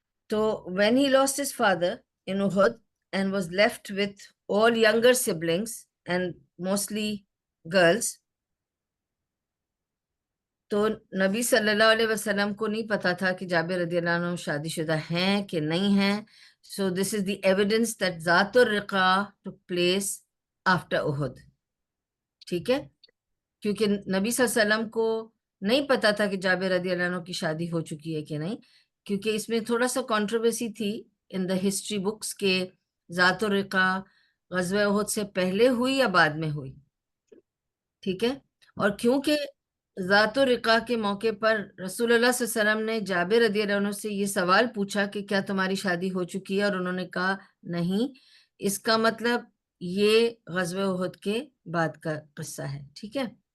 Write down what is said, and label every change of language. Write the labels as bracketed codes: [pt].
[ur] تو [en] when he lost his father in Uhud and was left with all younger siblings and mostly girls، [ur] تو نبی صلی اللہ علیہ وسلم کو نہیں پتا تھا کہ جابر رضی اللہ عنہ شادی شدہ ہیں کہ نہیں ہیں. [en] So this is the evidence that ذات الرقا took place after Uhud. [ur] ٹھیک ہے، کیونکہ نبی صلی اللہ علیہ وسلم کو نہیں پتا تھا کہ جابر رضی اللہ عنہ کی شادی ہو چکی ہے کہ نہیں، کیونکہ اس میں تھوڑا سا کنٹروورسی تھی [en] in the history books [ur] کے ذات الرقا غزوہ احد سے پہلے ہوئی یا بعد میں ہوئی؟ ٹھیک ہے، اور کیونکہ ذات الرقا کے موقع پر رسول اللہ صلی اللہ علیہ وسلم نے جابر رضی اللہ عنہ سے یہ سوال پوچھا کہ کیا تمہاری شادی ہو چکی ہے، اور انہوں نے کہا نہیں، اس کا مطلب یہ غزوہ احد کے بعد کا قصہ ہے. ٹھیک ہے.